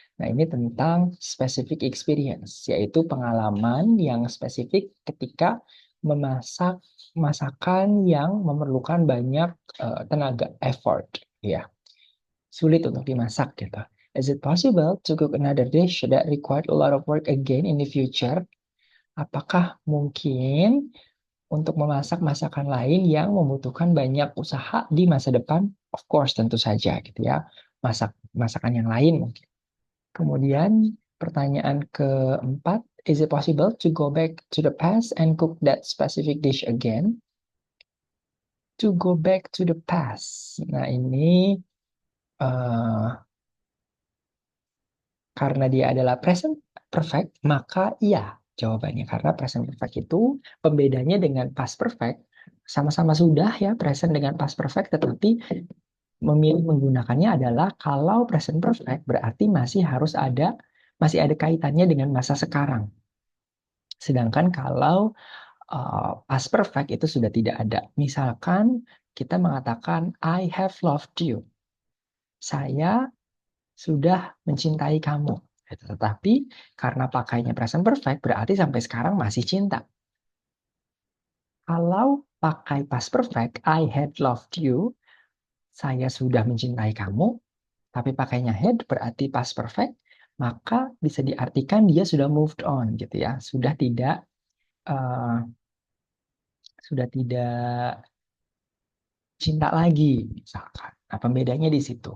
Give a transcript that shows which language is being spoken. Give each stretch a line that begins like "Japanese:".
Indonesian: Nah, ini tentang specific experience, yaitu pengalaman yang spesifik ketika memasak masakan yang memerlukan banyak tenaga, effort, ya. Sulit untuk dimasak gitu.
English: Is it possible to cook another dish that required a lot of work again in the future?
Indonesian: Apakah mungkin untuk memasak masakan lain yang membutuhkan banyak usaha di masa depan?
English: Of course,
Indonesian: tentu saja gitu ya. Masakan yang lain mungkin. Kemudian pertanyaan keempat,
English: is it possible to go back to the past and cook that specific dish again? To go back to the past.
Indonesian: Nah, ini karena dia adalah present perfect, maka iya jawabannya. Karena present perfect itu pembedanya dengan past perfect sama-sama sudah ya present dengan past perfect, tetapi memilih menggunakannya adalah kalau present perfect berarti masih ada kaitannya dengan masa sekarang. Sedangkan kalau past perfect itu sudah tidak ada. Misalkan kita mengatakan
English: I have loved you.
Indonesian: Saya sudah mencintai kamu. Gitu. Tetapi karena pakainya present perfect berarti sampai sekarang masih cinta. Kalau pakai past perfect,
English: I had loved you,
Indonesian: saya sudah mencintai kamu, tapi pakainya had berarti past perfect, maka bisa diartikan dia sudah moved on gitu ya, uh, sudah tidak cinta lagi misalkan. Nah, pembedanya di situ.